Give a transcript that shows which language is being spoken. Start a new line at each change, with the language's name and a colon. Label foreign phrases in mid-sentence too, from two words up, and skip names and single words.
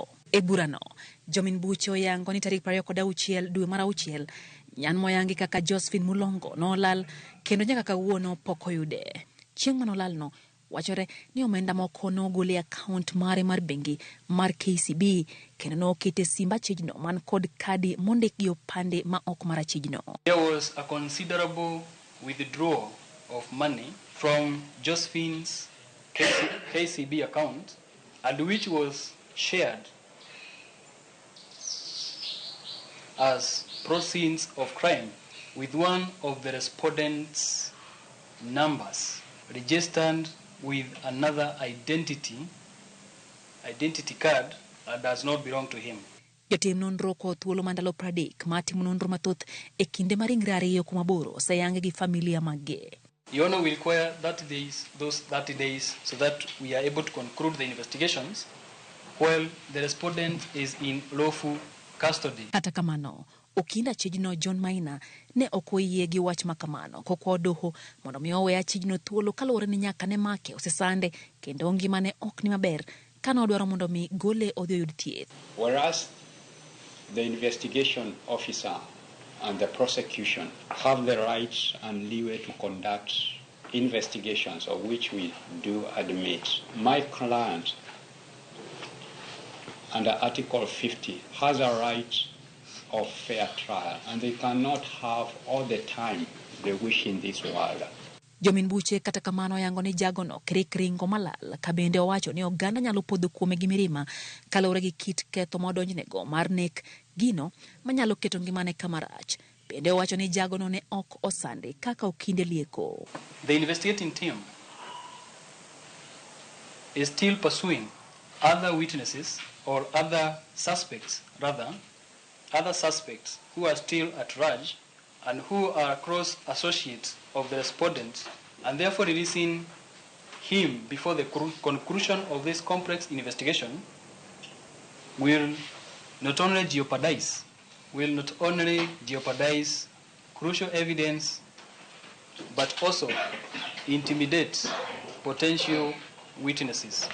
Luo (Kenya and Tanzania): E burano, jomin buche oyango ni tarik 26 dwe mar auchiel nyan moyangi kaka Josephine Mulongo nolal kendo nyaka kawuono pok oyude. Chieng' manolalno wachore ni omenda moko nogol e akaont mare mar bengi mar KCB kendo nokete simba Achijno man kod kadi mondik gi opande ma ok mar Achijno.
English: There was a considerable withdrawal of money from Josephine's KCB account, and which was shared as proceeds of crime with one of the respondents' numbers registered with another identity card that does not belong to him.
Luo (Kenya and Tanzania): Jotim nonro ko thuolo mandalo 30 matimo nonro mathoth e kinde mar ringre ariyo kuma boro oseyange gi familia magge.
English: The Honor will require those 30 days so that we are able to conclude the investigations while the respondent is in lawful custody.
Luo (Kenya and Tanzania): Kata kamano, okinda Achijno John Maina ne okoyie gi wach makamano kokwa doho mondo mi owe Achijno thuolo kaluwore ni nyaka ne make osesande kendo ngimane ok ni maber kana odwaro mondo mi gole odhi oyud thieth.
English: Whereas the investigation officer and the prosecution have the rights and leeway to conduct investigations, of which we do admit, my client under Article 50 has a right of fair trial, and they cannot have all the time they wish in this world.
Luo (Kenya and Tanzania): Jomin buche kata kamano yango ni jagono kringo malal ka bende owacho ni oganda nyalo podho kuome gi mirima kaluwore gi kit ketho modonjnego mar nek gino manyalo keto ngimane kamarach. Bende owacho ni jagono ne ok osande kaka okinde lieko.
English: The investigating team is still pursuing other witnesses or other suspects who are still at large and who are close associates of the respondent, and therefore releasing him before the conclusion of this complex investigation will not only jeopardize crucial evidence but also intimidate potential witnesses.